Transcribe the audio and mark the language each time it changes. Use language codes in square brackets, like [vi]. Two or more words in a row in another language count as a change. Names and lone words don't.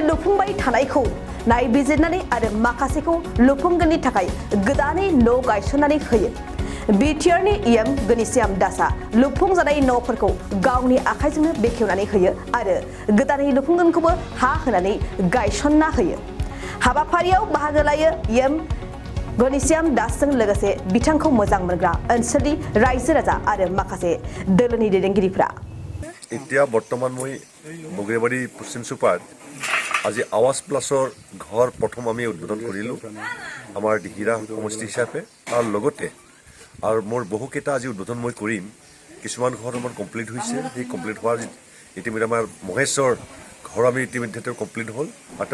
[brx] लुफुंबाय थानायखौ नायबिजिरनानै आरो माखासेखौ लुफुंगोननि थाखाय गोदानै न' गायसननानै होयो बिटिआरनि इएम गनिसाम दासा लुफुंजानाय न'फोरखौ गावनि आखाइजोंनो बेखेवनानै होयो आरो गोदानै लुफुंगोनखौबो हा होनानै गायसनना होयो हाबाफारियाव बाहागो लायो इएम गनिसाम दासजों लोगोसे बिथांखौ मोजां मोनग्रा ओनसोलनि रायजो राजा आरो माखासे दोलोनि दैदेनगिरिफोरा [as] এতিয়া বৰ্তমান মই বগেবাৰী পশ্চিম চুপাত আজি আৱাস প্লাছৰ ঘৰ প্ৰথম আমি উদ্বোধন কৰিলোঁ আমাৰ দিহিৰা সমষ্টি হিচাপে তাৰ লগতে আৰু মোৰ বহুকেইটা আজি উদ্বোধন মই কৰিম কিছুমান ঘৰ আমাৰ কমপ্লিট হৈছে সেই কমপ্লিট হোৱাৰ ইতিমধ্যে আমাৰ মহেশ্বৰ ঘৰ আমি ইতিমধ্যে কমপ্লিট হ'ল তাতে